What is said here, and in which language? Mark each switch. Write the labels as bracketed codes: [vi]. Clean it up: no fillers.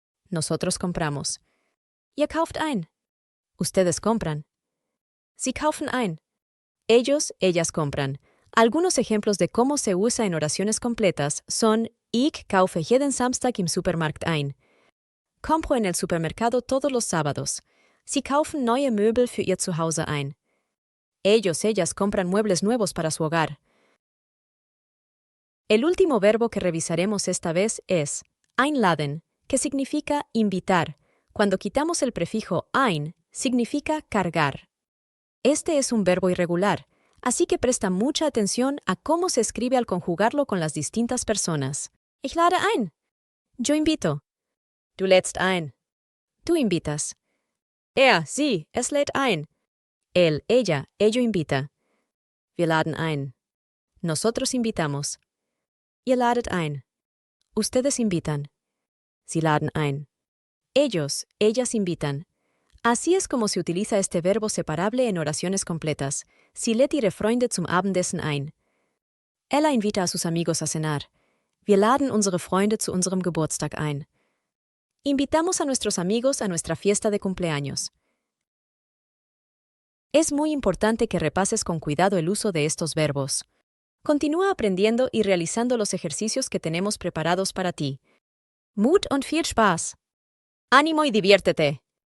[es] Nosotros compramos. [de] Ihr kauft ein. [es] Ustedes compran. [de] Sie kaufen ein. [es] Ellos, ellas compran. Algunos ejemplos de cómo se usa en oraciones completas son [de] Ich kaufe jeden Samstag im Supermarkt ein. [es] Compro en el supermercado todos los sábados. [de] Sie kaufen neue Möbel für ihr Zuhause ein. [es] Ellos, ellas compran muebles nuevos para su hogar. El último verbo que revisaremos esta vez es einladen, que significa invitar. Cuando quitamos el prefijo ein, significa cargar. Este es un verbo irregular, así que presta mucha atención a cómo se escribe al conjugarlo con las distintas personas. [de] Ich lade ein. [es] Yo invito. [de] Du lädst ein. [es] Tú invitas. [de] Er, sie, es lädt ein. [es] Él, ella, ello invita. [de] Wir laden ein. [es] Nosotros invitamos. [de] Ihr ladet ein. [es] Ustedes invitan. [de] Sie laden ein. [es] Ellos, ellas invitan. Así es como se utiliza este verbo separable en oraciones completas. [de] Sie lädt ihre Freunde zum Abendessen ein. [es] Ella invita a sus amigos a cenar. [de] Wir laden unsere Freunde zu unserem Geburtstag ein. [es] Invitamos a nuestros amigos a nuestra fiesta de cumpleaños. Es muy importante que repases con cuidado el uso de estos verbos. Continúa aprendiendo y realizando los ejercicios que tenemos preparados para ti. [de] Mut und viel Spaß. [es] Ánimo y diviértete.